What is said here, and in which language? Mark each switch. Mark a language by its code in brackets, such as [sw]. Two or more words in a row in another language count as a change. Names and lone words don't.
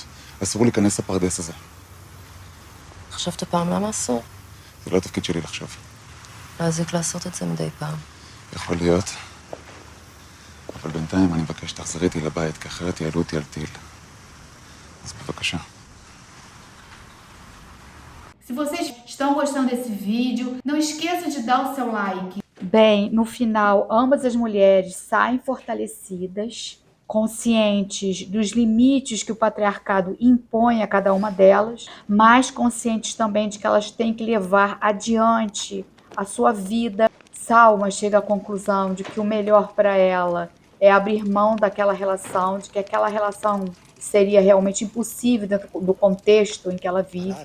[he] אסור להיכנס לפרדס הזה. חשבת פעם למה אסור? זה לא התפקיד שלי לחשוב. להזיק לעשות את זה מדי פעם. יכול להיות. אבל בינתיים אני מבקש שתחזרי איתי לבית, כי אחרת יעלו אותי על טיל. אז בבקשה. [pt] Se vocês estão gostando desse vídeo, não esqueçam de dar o seu like. Bem, no final, ambas as mulheres saem fortalecidas, conscientes dos limites que o patriarcado impõe a cada uma delas, mas conscientes também de que elas têm que levar adiante a sua vida. Salma chega à conclusão de que o melhor para ela é abrir mão daquela relação, de que aquela relação seria realmente impossível dentro do contexto em que ela vive.